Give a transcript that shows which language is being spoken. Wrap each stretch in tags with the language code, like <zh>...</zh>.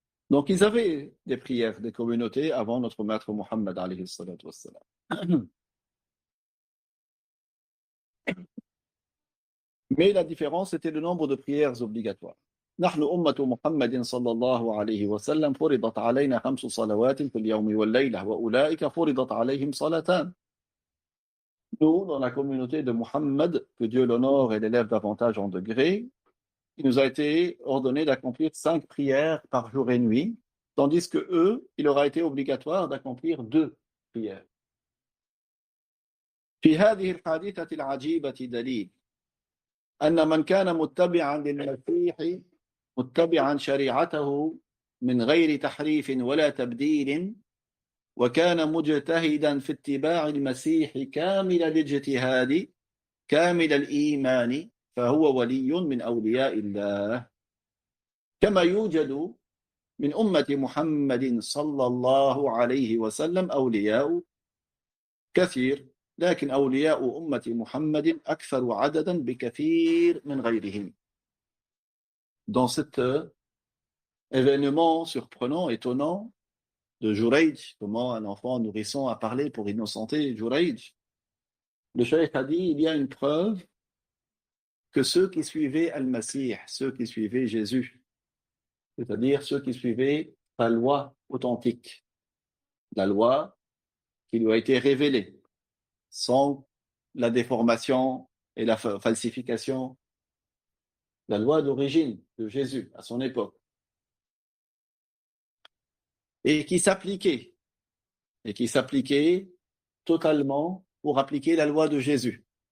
<fr>Donc, ils avaient des prières, des communautés avant notre maître Mohammed,</fr> <ar>alayhi salatu wassalam.</ar> <fr>Mais la différence, c'était le nombre de prières obligatoires.</fr> <ar>نحن أمة محمد صلى الله عليه وسلم فرضت علينا 5 صلوات في اليوم والليلة وأولئك فرضت عليهم صلاتان.</ar> <fr>Nous, dans la communauté de Muhammad, que Dieu l'honore et l'élève davantage en degrés, il nous a été ordonné d'accomplir 5 prières par jour et nuit, tandis que eux, il leur a été obligatoire d'accomplir 2 prières.</fr> <ar>في هذه الحادثة العجيبة دليل أن من كان متبعا للمسيح متبعا شريعته من غير تحريف ولا تبديل وكان مجتهدا في اتباع المسيح كامل الاجتهاد كامل الإيمان فهو ولي من أولياء الله كما يوجد من أمة محمد صلى الله عليه وسلم أولياء كثير لكن أولياء أمة محمد أكثر عددا بكثير من غيرهم.</ar> <fr>Dans cet événement surprenant, étonnant de Jurayj, comment un enfant nourrisson a parlé pour innocenter Jurayj, le cheikh a dit il y a une preuve que ceux qui suivaient Al-Masih, ceux qui suivaient Jésus, c'est-à-dire ceux qui suivaient la loi authentique, la loi qui lui a été révélée, sans la déformation et la falsification, la loi d'origine de Jésus à son époque, et qui s'appliquait totalement pour appliquer la loi de Jésus.</fr>